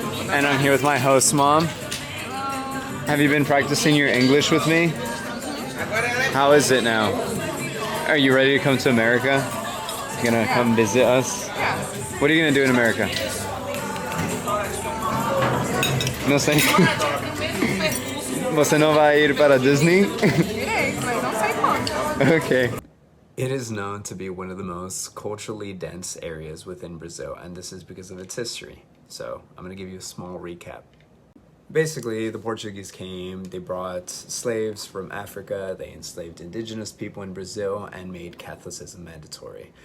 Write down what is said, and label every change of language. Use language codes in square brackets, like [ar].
[en] And I'm here with my host mom. Have you been practicing your English with me? How is it now? Are you ready to come to America? You gonna come visit us? What are you gonna do in America? [es] No sé. [pt] Você não vai ir para Disney? [en] Okay. It is known to be one of the most culturally dense areas within Brazil, and this is because of its history. So I'm going to give you a small recap. Basically, the Portuguese came, they brought slaves from Africa, they enslaved indigenous people in Brazil, and made Catholicism mandatory.